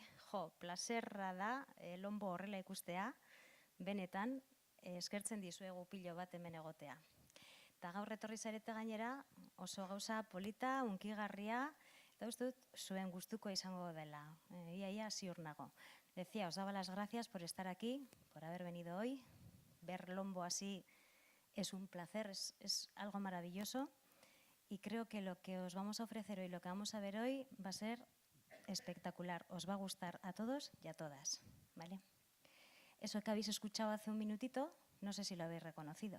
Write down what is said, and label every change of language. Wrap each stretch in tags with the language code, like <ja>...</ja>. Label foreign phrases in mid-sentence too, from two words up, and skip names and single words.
<eu>Jo, plazerra da Lombo horrela ikustea, benetan, eskertzen dizuegu pilo bat hemen egotea. Eta gaur etorri zarete gainera, oso gauza polita, hunkigarria, eta uste dut zuen gustuko izango dela. Ia ziur nago.</eu> <es>Decía, os daba las gracias por estar aquí, por haber venido hoy. Ver Lombo así es un placer, es algo maravilloso. Y creo que lo que os vamos a ofrecer hoy, lo que vamos a ver hoy, va a ser espectacular. Os va a gustar a todos y a todas, ¿vale? Eso que habéis escuchado hace un minutito, no sé si lo habéis reconocido.</es>